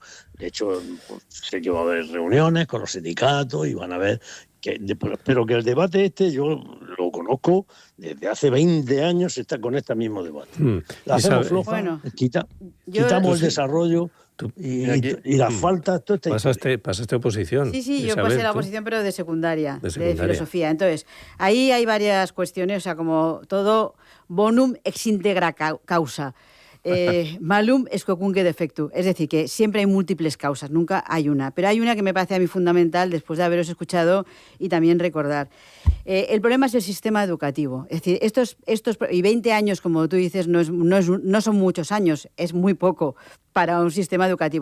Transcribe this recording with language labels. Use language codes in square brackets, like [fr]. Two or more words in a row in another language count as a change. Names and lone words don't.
[es] De hecho, pues, sé que va a haber reuniones con los sindicatos y van a ver, pero que el debate yo lo conozco desde hace 20 años, está con este mismo debate. La hacemos floja, quitamos el desarrollo Y las faltas, todo este... Pasaste oposición. Sí, yo Isabel, pasé la ¿tú? oposición, pero de secundaria, De de secundaria. filosofía. Entonces, ahí hay varias cuestiones, o sea, como todo [la] bonum ex integra causa. Malum es quocunque defectu, [es] es decir, que siempre hay múltiples causas, nunca hay una. Pero hay una que me parece a mí fundamental después de haberos escuchado y también recordar. El problema es el sistema educativo. Es decir, y 20 años, como tú dices, no son muchos años, es muy poco para un sistema educativo.